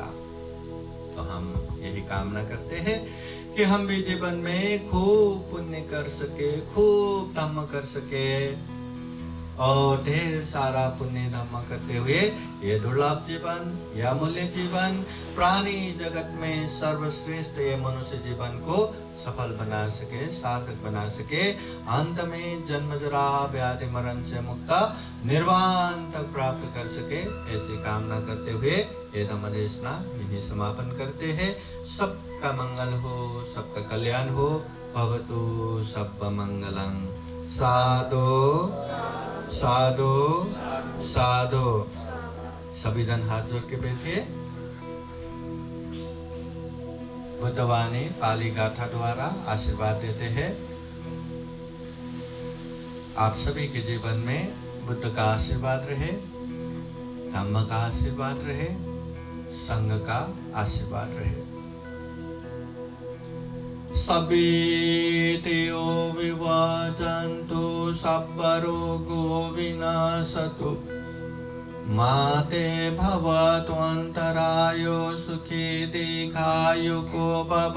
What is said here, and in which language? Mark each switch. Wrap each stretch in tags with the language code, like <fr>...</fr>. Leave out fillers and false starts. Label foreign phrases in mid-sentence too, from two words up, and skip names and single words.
<hi>तो हम यही कामना करते हैं कि हम भी जीवन में खूब पुण्य कर सके, खूब धम्म कर सके और ढेर सारा पुण्य धम्म करते हुए ये दुर्लभ जीवन, यह अमूल्य जीवन, प्राणी जगत में सर्वश्रेष्ठ ये मनुष्य जीवन को सफल बना सके, सार्थक बना सके। अंत में जन्म जरा व्याधि मरण से मुक्त निर्वाण तक प्राप्त कर सके, ऐसी कामना करते हुए ये धम्म देशना यही समापन करते हैं। सबका मंगल हो, सबका कल्याण हो।</hi> <pi>भवतु सब मंगलं। साधु साधु साधु।</pi> <hi>सभी जन हाथ जोड़ के बैठिए। बुद्धवाणी पाली गाथा द्वारा आशीर्वाद देते हैं। आप सभी के जीवन में बुद्ध का आशीर्वाद रहे, धम्म का आशीर्वाद रहे, संघ का आशीर्वाद रहे।</hi> <pi>सभीतियो विवाचन्तु सब्बरोगो विनाशतु माते भवतु अन्तरायो सुखी दीर्घायुको भव।</pi>